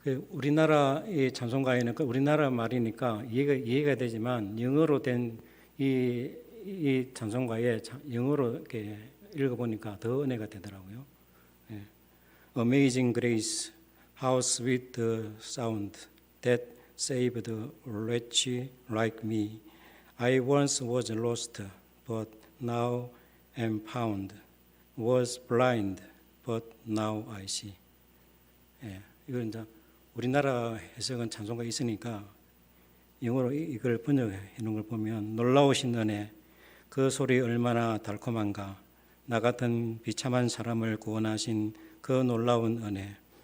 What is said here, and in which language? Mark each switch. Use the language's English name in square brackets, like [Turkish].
[Korean] 우리나라의 찬송가에는 우리나라 말이니까 이해가 되지만 영어로 된 이 찬송가에 영어로 이렇게 읽어보니까 더 은혜가 되더라고요. [English] Amazing Grace, how sweet the sound that saved a wretch like me. I once was lost, but now am found. Was blind, but now I see. [Korean] 이걸 이제 우리나라 해석은 찬송가 있으니까 영어로 이걸 번역해 놓은 걸 보면 놀라우신 은혜, 그 소리 얼마나 달콤한가. 나 같은 비참한 사람을 구원하신 그 놀라운 은혜.